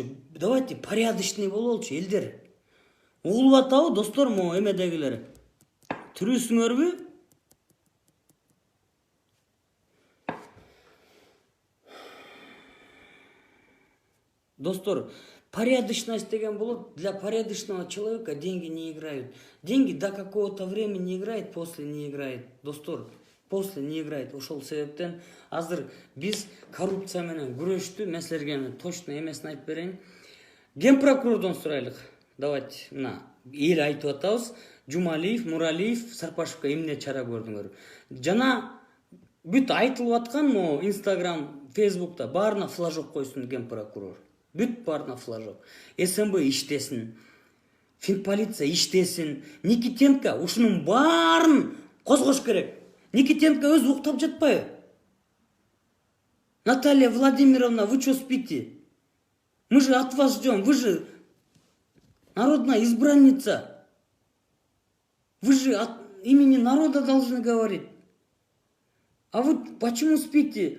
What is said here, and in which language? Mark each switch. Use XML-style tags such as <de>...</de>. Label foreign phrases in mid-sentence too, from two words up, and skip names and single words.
<ru>Давайте порядочный</ru> <ky>бололчу элдер. Угулуп атабы достор, могу эмедегилер. Түрүсүңөрбү? Достор, порядочность деген болот.</ky> <ru>Для порядочного человека деньги не играют. Деньги до какого-то времени играют, после не играет. Достор, после не играет.</ru> <ky>Ошол себептен азыр биз коррупция менен күрөштү. Мен силерге точно эмесин айтып берейин. Ген прокурордон сурайлык. Давайте, эл айтып атабыз. Жумалиев, Муралиев, Сарпашевка эмне чара көрдүңөр? Жана бүт айтылып аткан могу Instagram, Facebook'ta баарына флажок койсун ген прокурор. Бүт баарына флажок. СМБ иштесин. Финполиция иштесин. Никитенко ушунун баарын козгош керек. Никитенко өзү уктап жатпайбы?</ky> <ru>Наталья Владимировна, вы что спите? Мы же от вас ждем. Вы же народная избранница. Вы же от имени народа должны говорить. А вы почему спите?</ru>